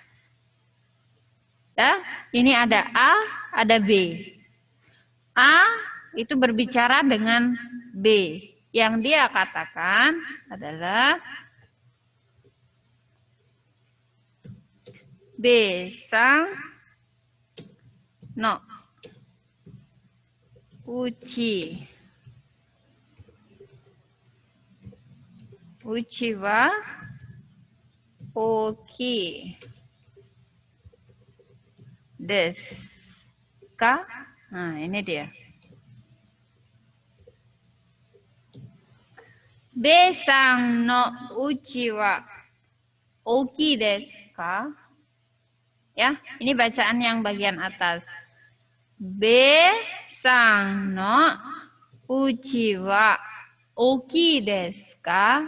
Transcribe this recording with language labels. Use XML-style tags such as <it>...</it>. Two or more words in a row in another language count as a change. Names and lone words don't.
<id>Dah? Ini ada A, ada B. A itu berbicara dengan B. Yang dia katakan adalah</id> <ja>Bさんのうち. うちは大きいですか?</ja> <id>Nah, ini dia.</id> <ja>Bさんのうちは大きいですか?</ja> <id>Ya, ini bacaan yang bagian atas.</id> <ja>Bさんのうちは大きいですか?</ja>